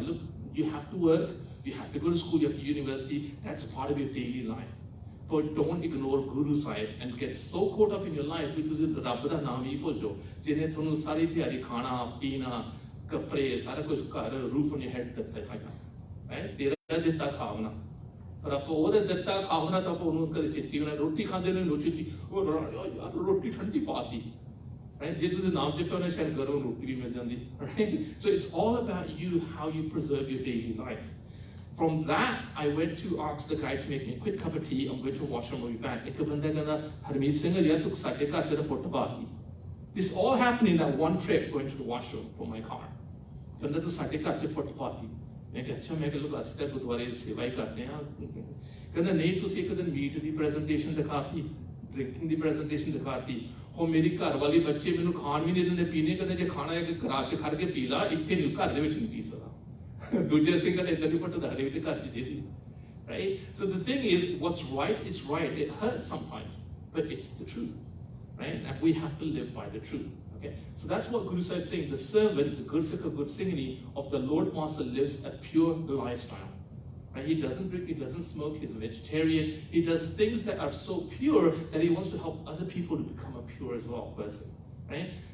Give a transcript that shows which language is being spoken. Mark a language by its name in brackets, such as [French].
[English] Look, you have to work, you have to go to school, you have to university, that's part of your daily life, but don't ignore Guru Sahib and get so caught up in your life [Punjabi] ਵੀ ਤੁਸੀਂ ਰੱਬ ਦਾ ਨਾਮ ਹੀ ਭੁੱਲ ਜਾਓ ਜਿਹਨੇ ਤੁਹਾਨੂੰ ਸਾਰੀ ਦਿਹਾੜੀ ਖਾਣਾ ਪੀਣਾ ਕੱਪੜੇ ਸਾਰਾ ਕੁਝ ਘਰ ਰੂਫ ਔਨ ਯਰ ਹੈਡ ਦਿੱਤਾ ਹੈਗਾ, ਤੇਰਾ ਦਿੱਤਾ ਖਾਵਣਾ, ਪਰ ਆਪਾਂ ਉਹਦੇ ਦਿੱਤਾ ਖਾਵਣਾ ਤਾਂ ਆਪਾਂ ਉਹਨੂੰ ਕਦੇ ਚਿੱਤੀ ਹੋਣਾ। ਰੋਟੀ ਖਾਂਦੇ ਨੇ ਰੋਟੀ ਯਾਰ ਰੋਟੀ ਠੰਡੀ ਪਾਤੀ, ਜੇ ਤੁਸੀਂ ਨਾਮ ਜਪਿਆ ਉਹਨੇ ਸ਼ਾਇਦ ਗਰਮ ਰੋਟੀ ਵੀ ਮਿਲ ਜਾਂਦੀ। [English] So it's all about you, how you preserve your daily life. From that, I went to ask the guy to make me a quick cup of tea. I'm going to washroom, I'll be back. [Punjabi] ਇੱਕ ਬੰਦਾ ਕਹਿੰਦਾ ਹਰਮੀਤ ਸਿੰਘ ਯਾਰ ਤੂੰ ਸਾਡੇ ਘਰ ਚ ਫੁੱਟ ਪਾਤੀ। [English] This all happened in that one trip going to the washroom for my car. [Punjabi] ਕਹਿੰਦਾ ਤੂੰ ਸਾਡੇ ਘਰ ਚ ਫੁੱਟ ਪਾਤੀ। ਮੈਂ ਕਿਹਾ ਅੱਛਾ, ਮੈਂ ਕਿਹਾ ਲੋਕ ਅਸੀਂ ਤਾਂ ਗੁਰਦੁਆਰੇ ਦੀ ਸੇਵਾ ਹੀ ਕਰਦੇ ਹਾਂ। ਕਹਿੰਦਾ ਨਹੀਂ ਤੁਸੀਂ ਇੱਕ ਦਿਨ ਮੀਟ ਦੀ ਪ੍ਰੈਜੈਂਟੇਸ਼ਨ ਦਿਖਾਤੀ, ਡਰਿੰਕਿੰਗ ਦੀ ਪ੍ਰੈਜੈਂਟੇਸ਼ਨ ਦਿਖਾਤੀ, ਉਹ ਮੇਰੀ ਘਰ ਵਾਲੀ ਬੱਚੇ ਮੈਨੂੰ ਖਾਣ ਵੀ ਨਹੀਂ ਦਿੰਦੇ ਪੀਣੇ, ਕਹਿੰਦੇ ਜੇ ਖਾਣਾ ਹੈ ਕਿ ਘਰਾਂ ਚ ਖੜ ਕੇ ਪੀ ਲਾ, ਇੱਥੇ ਨਹੀਂ ਘਰ ਦੇ ਵਿੱਚ ਨਹੀਂ ਪੀ ਸਕਦਾ। ਦੂਜੇ ਸਿੰਘ ਕਹਿੰਦੇ ਏਦਾਂ ਨਹੀਂ ਫੁੱਟਦਾ ਹਰੇ ਤੇ ਘਰ ਚ ਜਿਹੜੀ, [English] right? So the thing is, what's right is right. It hurts sometimes, but it's the truth, right? And we have to live by the truth. Okay, so that's what Guru Sahib is saying. The servant, the Gursikha Gursingini of the Lord Master lives a pure lifestyle. Right? He doesn't drink, he doesn't smoke, he's a vegetarian. He does things that are so pure that he wants to help other people to become a pure as well person. Right?